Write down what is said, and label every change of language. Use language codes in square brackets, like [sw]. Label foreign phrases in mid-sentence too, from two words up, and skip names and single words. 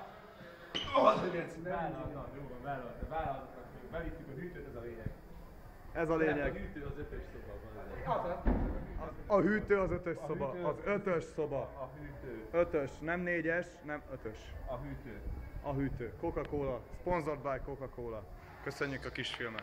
[hu] Vállaltam, jó van, vállaltam. Bevittük a hűtőt, ez a lényeg. Ez a A lényeg. hűtő az 5-ös szobában. A hűtő az 5-ös szoba. Az 5-ös szoba. A hűtő. 5-ös, nem 4-es, nem 5-ös. A hűtő. A hűtő. [en] Coca-Cola. Sponsored by Coca-Cola. [hu] Köszönjük a kis filmet.